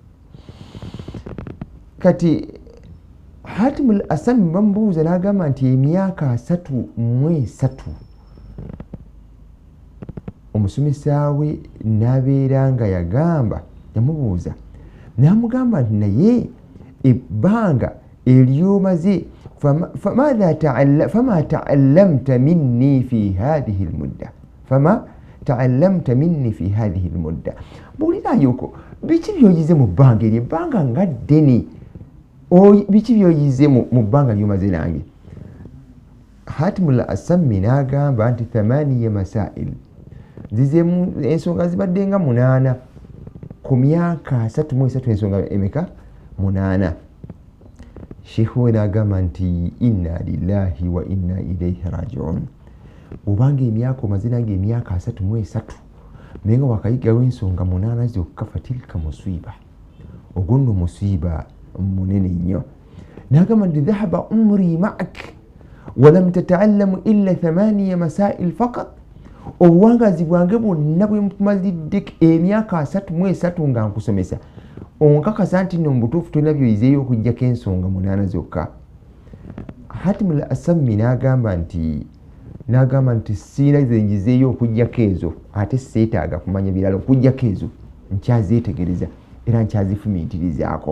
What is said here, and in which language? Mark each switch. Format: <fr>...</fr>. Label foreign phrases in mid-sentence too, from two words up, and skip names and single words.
<lg>kati Hatimul Asami bamubuuza n'agamba nti emyaka 33 omusomesa we n'abeera nga yamubuuza n'amugamba nti naye ebbanga eryomaze</lg> <ar>فما تعلمت مني في هذه المدة buulirayoko biki byoyize mu bbanga</ar> <lg>eryo ebbanga nga ddene biki byoyize mu bbanga lyomaze nange Hatimul Asami n'agamba nti 8 masail zizemu ensonga zibadde nga 8 ku myaka 33 ensonga emeka 8 Sheikhu we n'agamba nti</lg> <ar>إنا لله وإنا إليه راجعون</ar> <lg>obanga emyaka omaze nange emyaka 33 naye nga wakayigawo ensonga 8 zokka fatilka musiba ogwo nno musiba munene nnyo n'agamba nti</lg> <ar>ذهب عمري معك ولم تتعلم إلا 8 مسائل فقط</ar> <lg>obuwangazi bwange bwonna bwe mpumalidde emyaka 33 nga nkusomesa onkakasa nti nno mu butuufu tolina byoyizeeyo okuggyako ensonga 8 zokka. Hatimul Asammi n'agamba nti siina ze njizeeyo okuggyako ezo, ate seetaaga kumanya birala, okuggyako ezo nkyazeetegereza era nkyazifumiitirizaako.</lg>